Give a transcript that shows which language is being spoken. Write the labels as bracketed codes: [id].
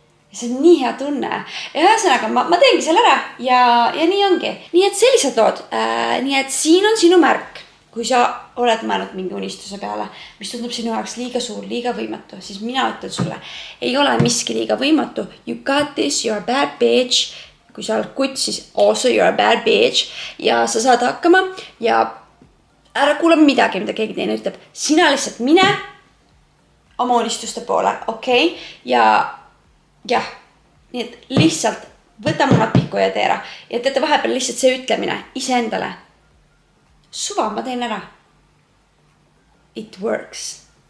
[et] Ja see on nii hea tunne. Ja ühesõnaga, ma teengi selle ära ja nii ongi. Nii et sellised lood. Nii et siin on sinu märk. Kui sa oled mõelnud mingi unistuse peale, mis tundub sinu jaoks liiga suur, liiga võimatu, siis mina ütlen sulle, ei ole miski liiga võimatu. [en] You got this, you're a bad bitch. [et] Kui sa oled kutt, siis [en] also you're a bad bitch. [et] Ja sa saad hakkama ja ära kuule midagi, mida keegi teine ütleb. Sina lihtsalt mine oma unistuste poole, okei? Ja jah, nii et lihtsalt võta munad pihku ja tee ära. Ja teete vahepeal lihtsalt see ütlemine iseendale. Suva, ma teen ära. [en] It works.